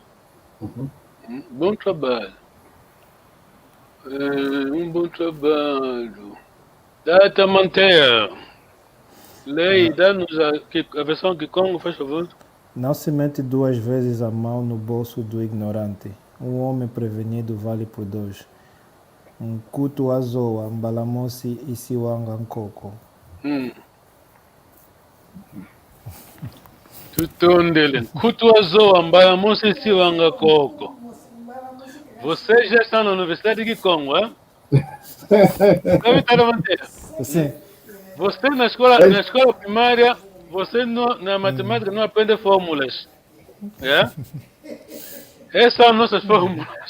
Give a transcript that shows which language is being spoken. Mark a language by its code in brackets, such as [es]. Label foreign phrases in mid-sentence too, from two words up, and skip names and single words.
[pt] Bom trabalho. Bom trabalho. Data Manter. Leia, dá-nos a versão Kikongo, faz favor. Não se mete 2 vezes a mão no bolso do ignorante. Um homem prevenido vale por 2. [kg] Um kutu azoa, mbalamosi isiwanga nkoko. Tutondele. Kutu azoa, mbalamosi isiwanga nkoko. [pt] Vocês já estão na Universidade de Kikongo, hein? Sim. Você na escola primária, você na matemática não aprende fórmulas. É? Essas são nossas fórmulas.